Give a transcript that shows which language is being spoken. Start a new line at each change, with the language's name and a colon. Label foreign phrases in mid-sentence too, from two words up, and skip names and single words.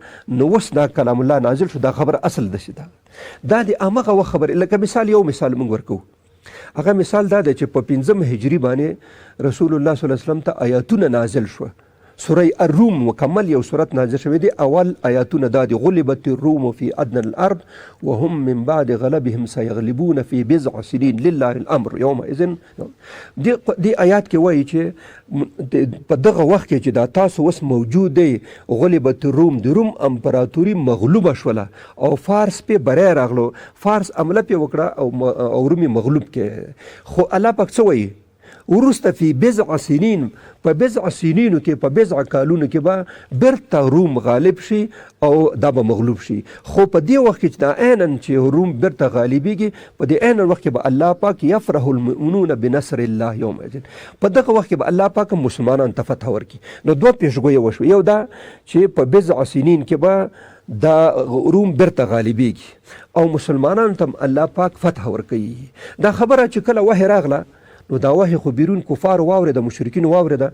Pashto: نو اوس دا کلام الله نازل شو، دا خبره اصل داسې ده. دا د همغه وخت خبرې. لکه مثال، یو مثال موږ ورکوو. هغه مثال دا دی چې په 5 هجري باندې
Arabic: رسول الله صلی الله علیه وسلم
Pashto: ته آیاتونه نازل شوه. سوره الروم مکمل یو سورت نازل شوی دی. اول آیاتونه دا دی:
Arabic: غلبت الروم فی ادنى الارض وهم من بعد غلبهم سيغلبون في بضع سنين لله الامر يومئذ.
Pashto: دی آیات کې وایي چې په دغه وخت کې چې دا تاسو اوس موجود دی،
Arabic: غلبت الروم،
Pashto: د روم امپراتوري مغلوبه شوله او فارس پې بری راغلو، فارس حمله پې وکړه او رومي مغلوب کې. خو الله پاک څه وایي؟ وروسته
Arabic: فی بضع سنین،
Pashto: په بضع سنینو کې، په بضع کالونو کې به بیرته روم غالب شي او دا به مغلوب شي. خو په دې وخت کې چې دا عیناً چې روم بیرته غالبېږي، په دې عیناً وخت کې به الله پاک
Arabic: یفرح المؤمنون بنصر الله یومئذ،
Pashto: په دغه وخت کې به الله پاک مسلمانانو ته فتح ورکړي. نو دوه پیشګویه وشوه. یو دا چې په
Arabic: بضع سنین
Pashto: کې به دا روم بیرته غالبېږي او مسلمانانو ته الله پاک فتح ورکوي. دا خبره چې کله وحی راغله، نو دا وحی خو بیرون کفار واورېده، مشرکین واورېده.